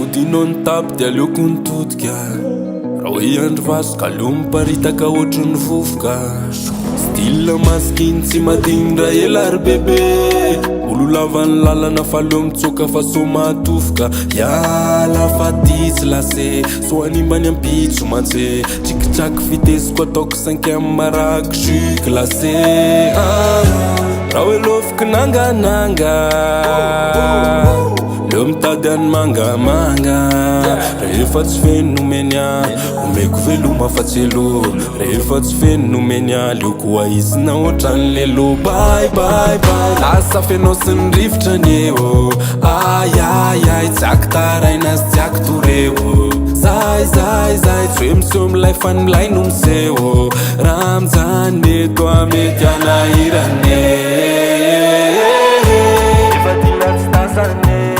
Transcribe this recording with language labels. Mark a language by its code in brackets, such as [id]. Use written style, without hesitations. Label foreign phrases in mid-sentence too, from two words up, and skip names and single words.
[mg] non tapy de aleoko nitodika raha hoe andro vaso ka aleo miparitaka ohatry ny vovoka style maskiny tsy madinindra ela ry bebe olo lava ny lalana fa aleo mitsoka fa so matofoka iala fa ty tsy lase so animbany ampitso mantse trikitraky fiteziko ataoko 5 amy marako [fr] jus glacé [mg] raha hoe lofiky nangananga leo mitady any mangamanga rehefa tsy feno nomeny omeko veloma fa tselo rehefa tsy feno nomeny leoko aizina ohatran'le lo [en] bye bye bye [mg] lasa fenao sy ny rivotra ny eo ayayay tsy aky taraina sy tsy aky toreo zay tsy hoe miseho milay fa ny milay no miseho raha mijany eto amety anahirane efa dila tsy tazane